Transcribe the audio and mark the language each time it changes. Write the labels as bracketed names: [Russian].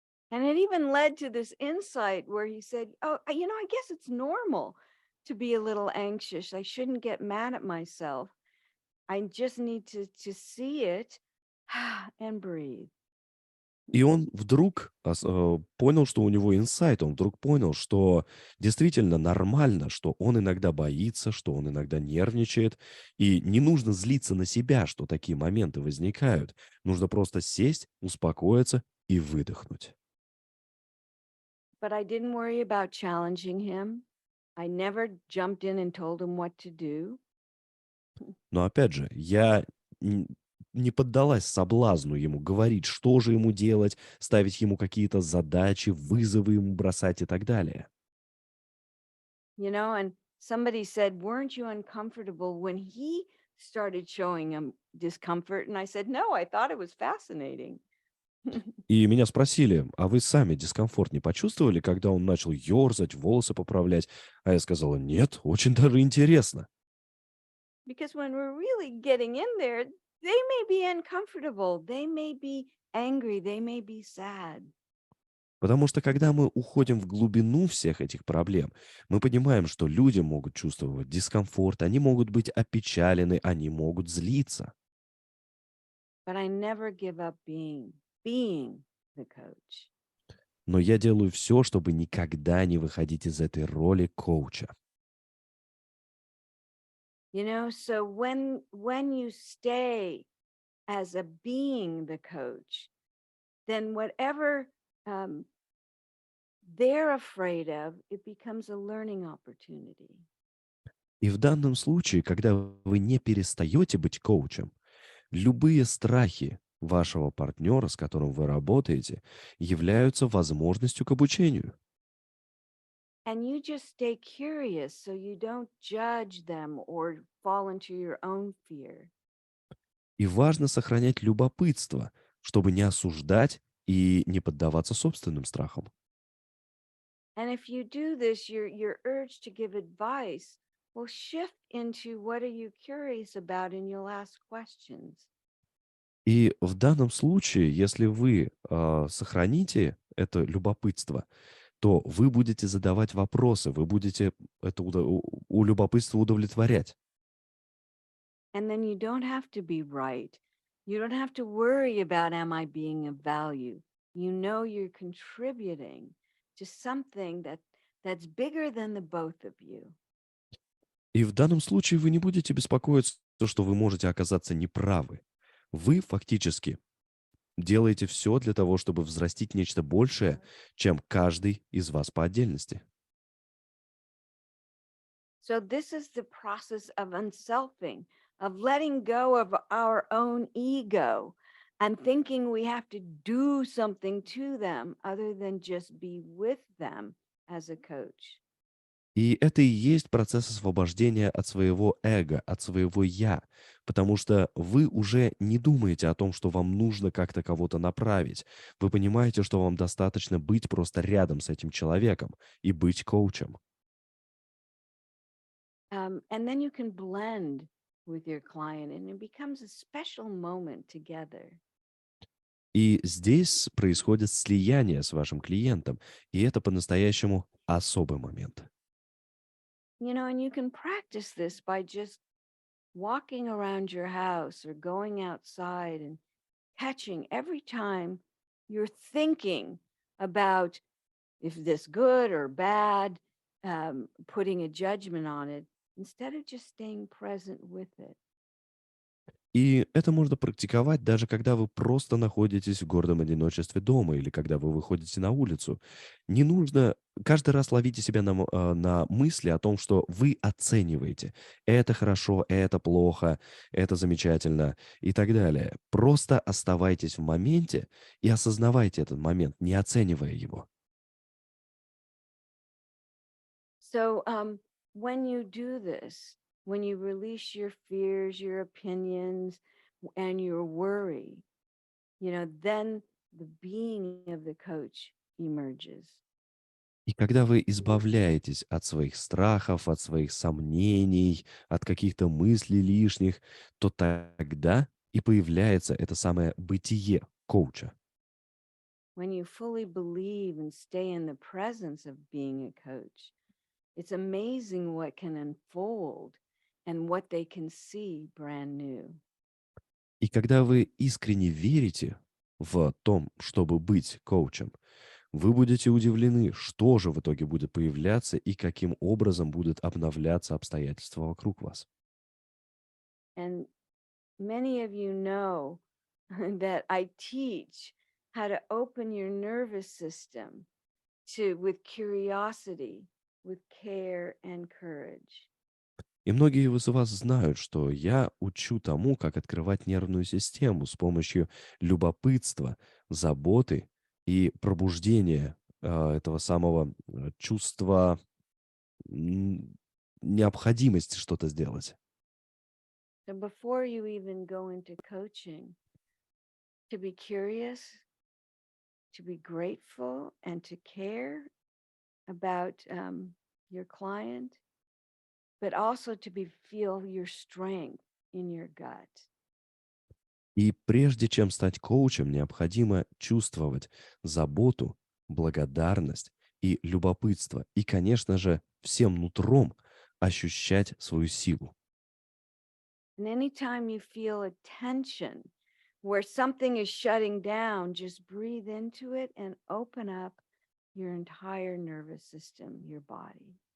[English] And it even led to this insight where he said, oh, I guess it's normal to be a little anxious. I shouldn't get mad at myself. I just need to see it and breathe. [Russian] И он вдруг понял, что у него инсайт, он вдруг понял, что действительно нормально, что он иногда боится, что он иногда нервничает, и не нужно злиться на себя, что такие моменты возникают. Нужно просто сесть, успокоиться и выдохнуть. [English] But I didn't worry about challenging him. I never jumped in and told him what to do. [Russian] Но опять же, я не поддалась соблазну ему говорить, что же ему делать, ставить ему какие-то задачи, вызовы ему бросать и так далее. [English] And somebody said, weren't you uncomfortable when he started showing him discomfort? And I said, no, I thought it was fascinating. [Russian] И меня спросили, а вы сами дискомфорт не почувствовали, когда он начал ерзать, волосы поправлять? А я сказала, нет, очень даже интересно. [English] Because when we're really getting in there, they may be uncomfortable. They may be angry. They may be sad. [Russian] Потому что когда мы уходим в глубину всех этих проблем, мы понимаем, что люди могут чувствовать дискомфорт, они могут быть опечалены, они могут злиться. [English] But I never give up being the coach. [Russian] Но я делаю все, чтобы никогда не выходить из этой роли коуча. [English] So when you stay as a being the coach, then whatever they're afraid of, it becomes a learning opportunity. [Russian] И в данном случае, когда вы не перестаете быть коучем, любые страхи вашего партнера, с которым вы работаете, являются возможностью к обучению. [English] And you just stay curious so you don't judge them or fall into your own fear. [Russian] И важно сохранять любопытство, чтобы не осуждать и не поддаваться собственным страхам. [English] And if you do this, your urge to give advice will shift into what are you curious about and you'll ask questions. [Russian] И в данном случае, если вы сохраните это любопытство, то вы будете задавать вопросы, вы будете это у любопытства удовлетворять. [English] And then you don't have to be right. You don't have to worry about, am I being of value? You're contributing to something that's bigger than the both of you. [Russian] И в данном случае вы не будете беспокоиться, что вы можете оказаться неправы. Вы фактически делаете все для того, чтобы взрастить нечто большее, чем каждый из вас по отдельности. [English] So this is the process of unselfing, of letting go of our own ego and thinking we have to do something to them other than just be with them as a coach. [Russian] И это и есть процесс освобождения от своего эго, от своего «я», потому что вы уже не думаете о том, что вам нужно как-то кого-то направить. Вы понимаете, что вам достаточно быть просто рядом с этим человеком и быть коучем. [English] And then you can blend with your client, and it becomes a special moment together. [Russian] И здесь происходит слияние с вашим клиентом, и это по-настоящему особый момент. [English] And you can practice this by just walking around your house or going outside and catching every time you're thinking about if this good or bad, putting a judgment on it, instead of just staying present with it. [Russian] И это можно практиковать даже когда вы просто находитесь в гордом одиночестве дома или когда вы выходите на улицу. Не нужно каждый раз ловите себя на мысли о том, что вы оцениваете. Это хорошо, это плохо, это замечательно и так далее. Просто оставайтесь в моменте и осознавайте этот момент, не оценивая его. [English] So when you do this, when you release your fears, your opinions, and your worry, then the being of the coach emerges. [Russian] И когда вы избавляетесь от своих страхов, от своих сомнений, от каких-то мыслей лишних, то тогда и появляется это самое бытие коуча. [English] When you fully believe and stay in the presence of being a coach, it's amazing what can unfold and what they can see brand new. [Russian] И когда вы искренне верите в том, чтобы быть коучем, вы будете удивлены, что же в итоге будет появляться и каким образом будут обновляться обстоятельства вокруг вас. [English] And many of you know that I teach how to open your nervous system with curiosity, with care and courage. [Russian] И многие из вас знают, что я учу тому, как открывать нервную систему с помощью любопытства, заботы и пробуждения этого самого чувства необходимости что-то сделать. [English] So before you even go into coaching, to be curious, to be grateful, and to care about your client, but also to feel your strength in your gut. [Russian] И прежде чем стать коучем, необходимо чувствовать заботу, благодарность и любопытство. И, конечно же, всем нутром ощущать свою силу. [English] And anytime you feel a tension where something is shutting down, just breathe into it and open up your entire nervous system, your body.